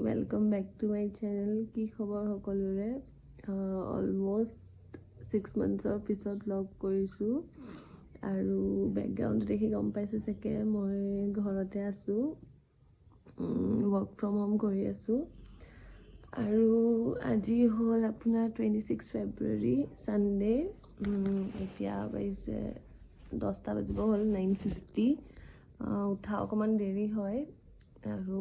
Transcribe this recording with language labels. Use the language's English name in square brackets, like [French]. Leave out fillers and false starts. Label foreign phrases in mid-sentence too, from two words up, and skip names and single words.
[English] welcome back to my channel [Assamese] की खबर सकलोरे अलमोस्ट 6 monthsৰ পিছত ব্লগ কৰিছোঁ আৰু বেকগ্ৰাউণ্ড দেখি গম পাইছে চাগে মই ঘৰতে আছোঁ [English] work from home [Assamese] কৰি আছোঁ আৰু আজি হ'ল আপোনাৰ 26 [English] February Sunday [Assamese] এতিয়া বাজিছে 10টা বাজিব হ'ল 9:50 উঠা অকণমান দেৰি হয় আৰু